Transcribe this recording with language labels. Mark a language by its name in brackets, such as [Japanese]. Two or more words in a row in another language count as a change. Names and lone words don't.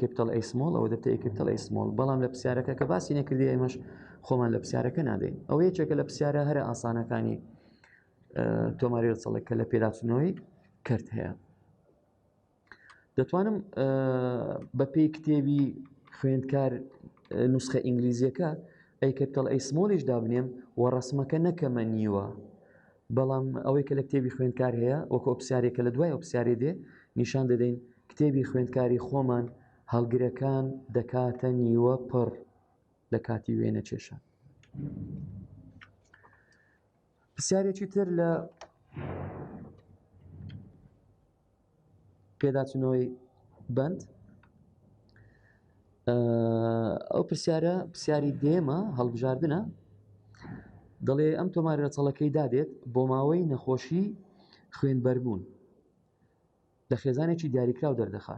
[English] capital A small [Central Kurdish] ئەوە دەبتە [English] A capital A small [Central Kurdish] بەڵام لە پرسیارەکە کە باسی نەکردی ئێمەش خۆمان لە پرسیارەکە نادەین ئەوە یەکێکە لە پرسیارە هەرە ئاسانەکانی تۆماری ڕچەڵێک کە لە پێداچوونەوەی کرد هەیە دەتوانم بەپێی کتێبی خوێندکار نوسخە ئینگلیزیەکە [English] A capital A small- [Central Kurdish] iش دابنێم و ڕسمەکە نەکەمە نیوە بەڵام ئەوەی کە لە کتێبی خوێندکار هەیە وەکو پرسیارێکە لە دوای ئەو پرسیارێ دێ نیشان دەدەین کتێبی خوێندکاری خۆمان هەڵگرەکان دەکاتە نیوە پڕ لە کاتی وێنە کێشان پرسیارێکی تر لە پێداچوونەوەی بند ئەو پرسیاری دێمە هەڵبژاردنە دەڵێ ئەم تۆماری ڕەچەڵەکەی دادێت بۆ ماوەی نەخۆشی خوێنبەربوون لە خێزانێکی دیاریکراو دەردەخات